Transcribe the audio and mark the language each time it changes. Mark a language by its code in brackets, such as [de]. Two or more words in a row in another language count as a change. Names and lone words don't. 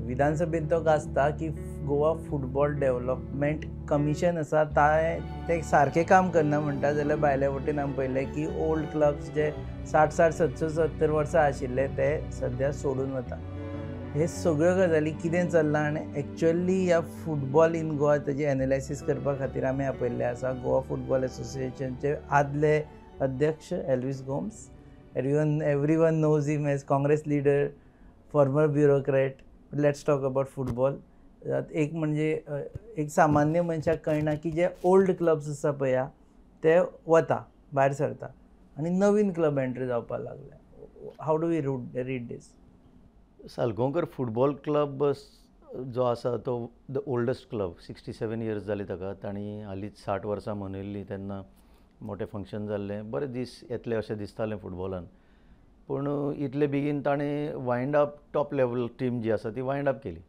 [kok] विधानसभेत तो गाजता की गोवा फुटबॉल डेव्हलपमेंट कमिशन आसा ते सारकें काम करना म्हणटा जाल्यार भायले वटेन आमी पळयलें की [en] old clubs [kok] जे 60-70 वर्सां आशिल्ले ते सध्या सोडून वता. हे सगळ्यो गजाली कितें चल्लां आनी एक्चुअली ह्या [en] football in Goa [kok] तेजी एनालायसीस करपा खातीर आमी आपयल्ले आसा गोवा फुटबॉल एसोसिएशनचे आदले अध्यक्ष एल्विस गोम्स. [en] Everyone knows him as Congress leader, former bureaucrat. Let's talk about football. [kok] एक म्हणजे एक सामान्य मनशाक कळना की जे [en] old clubs [kok] आसा पळय ते वता भायर सरता आनी नवीन क्लब एंट्री जावपाक लागले. [en] How do we read this? [kok] सालगांवकर फुटबॉल क्लब जो आसा तो [en] the oldest club. [kok] 67 इयर्स जाली ताका. तांणी हालींच 60 वर्सां मनयल्लीं. तेन्ना मोठे फंक्शन जाल्ले, बरे दीस येतले अशें दिसतालें फुटबॉलान. पूण इतले बेगीन ताणें [en] wind up top level team [kok] जी आसा ती [en] wind up [kok] केली.